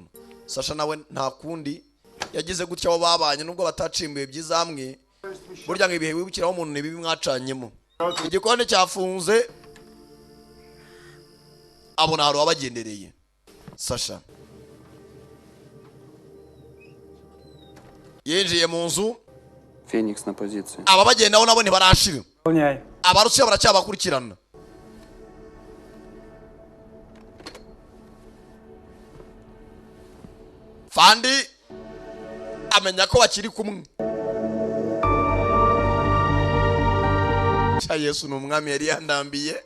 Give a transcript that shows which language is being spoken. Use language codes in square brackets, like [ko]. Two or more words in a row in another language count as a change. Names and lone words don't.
[rw] Sasha nawe nta kundi yagize gutya abo babanye nubwo batacimbuye byiza hamwe burya ngibihe wibukiraho umuntu nibibi mwacanyemo. Igikone cyafunze abona haro abagendereye. Sasha yinjiye mu nzu [ru] Феникс на позиции. [rw] aba bagendaho nabo ntibarashira [ru] Выполняй. [rw] abarusiya baracyabakurikirana. Fandi amenya ko bakiri kumwe. Cha Yesu n'umwami yari yandambiye.